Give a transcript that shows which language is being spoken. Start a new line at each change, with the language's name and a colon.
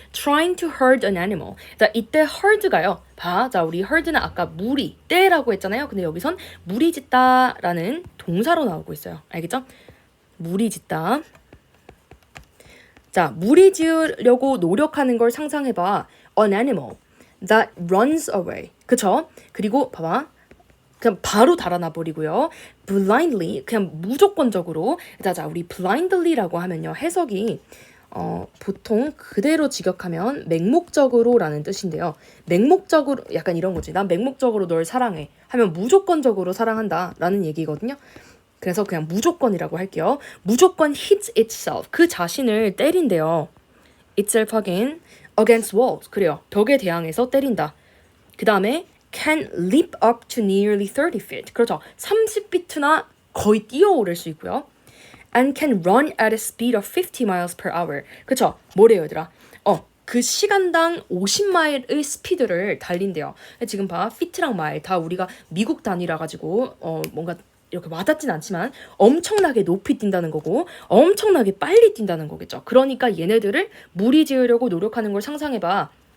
English: Trying to herd an animal.
Korean: 자, 이때 herd가요. 봐. 자, 우리 herd는 아까 무리, 떼라고 했잖아요. 근데 여기선 무리 짓다라는 동사로 나오고 있어요. 알겠죠? 무리 짓다. 자, 무리 지으려고 노력하는 걸 상상해봐.
English: An animal that runs away.
Korean: 그쵸? 그리고 봐봐. 그냥 바로 달아나 버리고요. blindly, 그냥 무조건적으로. 자, 우리 blindly라고 하면요. 해석이 보통 그대로 직역하면 맹목적으로라는 뜻인데요. 맹목적으로 약간 이런 거지. 난 맹목적으로 널 사랑해 하면 무조건적으로 사랑한다 라는 얘기거든요. 그래서 그냥 무조건이라고 할게요. 무조건
English: hits itself.
Korean: 그 자신을 때린대요.
English: itself against walls.
Korean: 그래요. 벽에 대항해서 때린다. 그 다음에
English: can leap up to nearly 30 feet.
Korean: 그렇죠. 30feet나 거의 뛰어오를 수 있고요.
English: and can run at a speed of 50 miles per hour.
Korean: 그쵸? 뭐래요, 얘들아? 그 시간당 50마일의 스피드를 달린대요. 지금 봐, feet랑 mile 다 우리가 미국 단위라 가지고 뭔가 이렇게 와닿진 않지만 엄청나게 높이 뛴다는 거고 엄청나게 빨리 뛴다는 거겠죠. 그러니까 얘네들을 무리 지으려고 노력하는 걸 상상해봐.